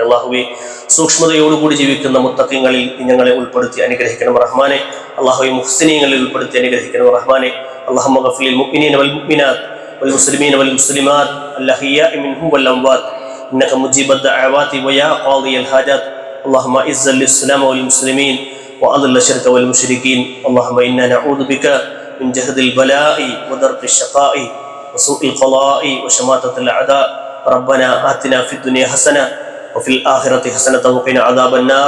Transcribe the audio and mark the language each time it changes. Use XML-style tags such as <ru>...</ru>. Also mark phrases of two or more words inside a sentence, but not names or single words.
<ml>അള്ളാഹുവെ, സൂക്ഷ്മതയോടുകൂടി ജീവിക്കുന്ന മുത്തഖീങ്ങളിൽ ഞങ്ങളെ ഉൾപ്പെടുത്തി അനുഗ്രഹിക്കണം റഹ്മാനെ. അള്ളാഹുവെ, മുഹ്സിനീങ്ങളിൽ ഉൾപ്പെടുത്തി അനുഗ്രഹിക്കണം റഹ്മാനെ.</ml> <ar>اللهم اغفر للمؤمنين والمؤمنات والمسلمين والمسلمات الأحياء منهم والأموات إنك مجيب الدعوات ويا قاضي الحاجات. اللهم اعز الاسلام والمسلمين واذل الشرك والمشركين. اللهم انا نعوذ بك من جهد البلاء ودرك الشقاء وسوء القضاء وشماتة الاعداء. ربنا آتنا في الدنيا حسنة وفي الآخرة حسنة وقنا عذاب النار.</ar>